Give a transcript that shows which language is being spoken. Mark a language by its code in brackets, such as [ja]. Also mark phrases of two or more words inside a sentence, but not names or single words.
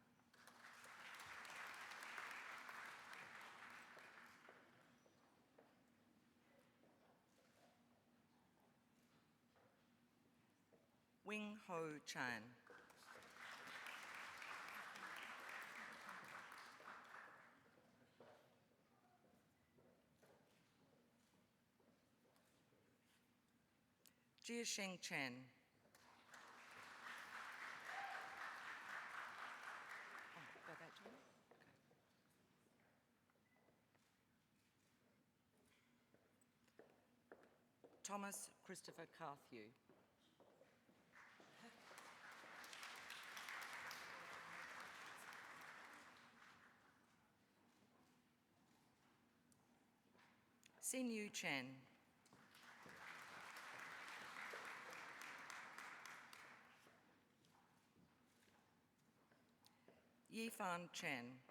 [en] Wing Ho Chan. Jiasheng Chen. Go back to it. Okay. Thomas Christopher Carthew. Xin Yu Chen. Yifan Chen.